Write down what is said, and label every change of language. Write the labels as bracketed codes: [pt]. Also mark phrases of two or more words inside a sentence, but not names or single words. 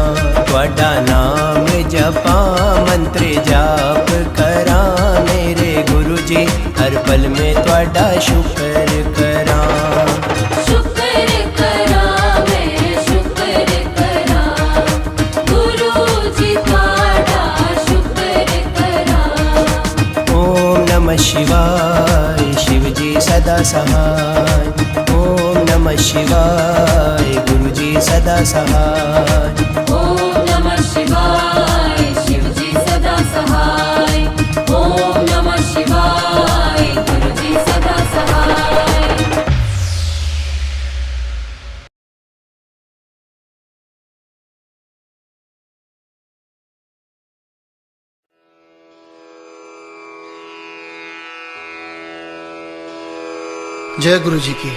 [pa] ਤੁਹਾਡਾ ਨਾਮ ਜਪਾਂ ਮੰਤਰ ਜਾਪ ਕਰਾਂ, ਮੇਰੇ ਗੁਰੂ ਜੀ ਹਰ ਪਲ ਮੈਂ ਤੁਹਾਡਾ ਸ਼ੁਕਰ ਕਰਾਂ। ਸ਼ੁਕਰ ਕਰਾਂ ਮੈਂ ਸ਼ੁਕਰ ਕਰਾਂ, ਗੁਰੂ ਜੀ ਤੁਹਾਡਾ ਸ਼ੁਕਰ ਕਰਾਂ। [sa] ओम नमः शिवाय, [hi] शिव जी सदा सहाय। [sa] ओम नमः शिवाय, [hi] गुरु जी सदा सहाय। [sa] ओम नमः शिवाय, [hi] शिव जी सदा सहाय। [sa] ओम नमः शिवाय, [hi] गुरु जी सदा सहाय। जय गुरु जी की।